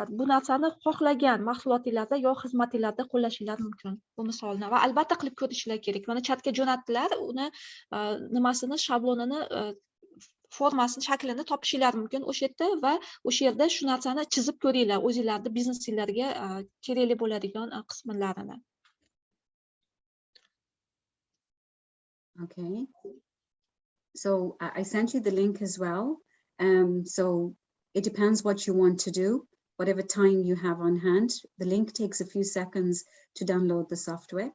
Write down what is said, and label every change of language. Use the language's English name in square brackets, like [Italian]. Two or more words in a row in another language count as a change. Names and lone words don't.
[Uzbek] Bu narsani xohlagan mahsulotingizda yo xizmatingizda qo'llashinglar mumkin bu misolni va albatta qilib ko'rishinglar kerak. Mana chatga jo'natdilar, uni nimasini, shablonini, formasini, shaklini topishinglar mumkin o'sha yerda va o'sha yerda shu narsani chizib ko'ringlar, o'zingizlarning biznesingizlarga kerakli bo'ladigan qismlarini. [English] Okay. So I sent you the link as well. So it depends what you want to do, whatever time you have on hand. The link takes a few seconds to download the software.